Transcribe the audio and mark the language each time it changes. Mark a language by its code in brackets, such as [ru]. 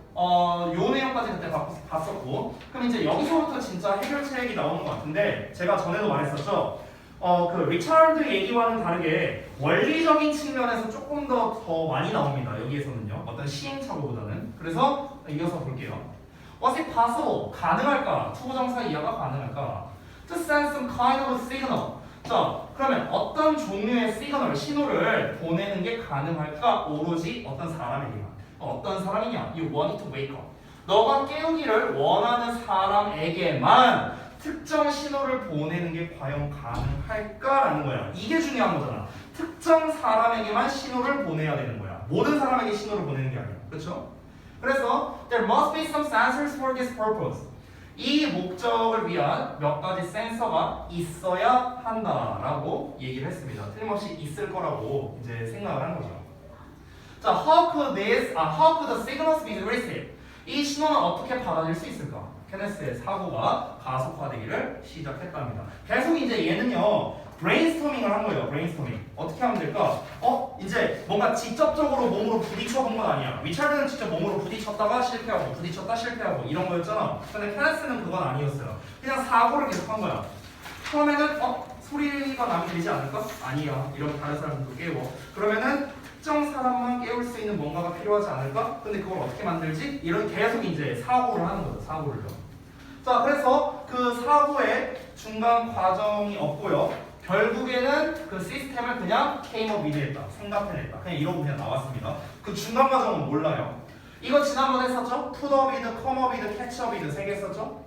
[ko] 요 내용까지 그때 봤었고, 그럼 이제 여기서부터 진짜 해결책이 나오는 것 같은데, 제가 전에도 말했었죠. 그 리차드 얘기와는 다르게 원리적인 측면에서 조금 더 많이 나옵니다. 여기에서는요. 어떤 시행착오보다는. 그래서 이어서 볼게요. [en] Was it possible? [ko] 가능할까? 투부정사 이하가 가능할까? [en] To send some kind of signal. [ko] 자, 그러면 어떤 종류의 시그널, 신호를 보내는 게 가능할까? 오로지 어떤 사람에게만. 어떤 사람이냐? [en] You want it to wake up. [ko] 너가 깨우기를 원하는 사람에게만 특정 신호를 보내는 게 과연 가능할까라는 거야. 이게 중요한 거잖아. 특정 사람에게만 신호를 보내야 되는 거야. 모든 사람에게 신호를 보내는 게 아니야. 그렇죠? 그래서 [en] there must be some sensors for this purpose. [ko] 이 목적을 위한 몇 가지 센서가 있어야 한다라고 얘기를 했습니다. 틀림없이 있을 거라고 이제 생각을 한 거죠. [en] 자, how could the signals be received? [ko] 이 신호는 어떻게 받아들일 수 있을까? 케네스의 사고가 가속화되기를 시작했답니다. 계속 이제 얘는요 브레인스토밍을 한 거예요. 브레인스토밍. 어떻게 하면 될까? 이제 뭔가 직접적으로 몸으로 부딪혀 본 건 아니야. 리차드는 직접 몸으로 부딪혔다가 실패하고 부딪혔다 실패하고 이런 거였잖아. 근데 케네스는 그건 아니었어요. 그냥 사고를 계속 한 거야. 처음에는 소리가 나면 되지 않을까? 아니야. 이런 다른 사람들도 깨워. 그러면은 특정 사람만 깨울 수 있는 뭔가가 필요하지 않을까? 근데 그걸 어떻게 만들지? 이런 계속 이제 사고를 하는 거죠. 사고를요. 자, 그래서 그 사고의 중간 과정이 없고요. 결국에는 그 시스템을 그냥 [en] came up with [ko] 했다. 생각해냈다. 그냥 이러고 그냥 나왔습니다. 그 중간 과정은 몰라요. 이거 지난번에 했었죠? [en] put up with, come up with, catch up with [ko] 3개 했었죠?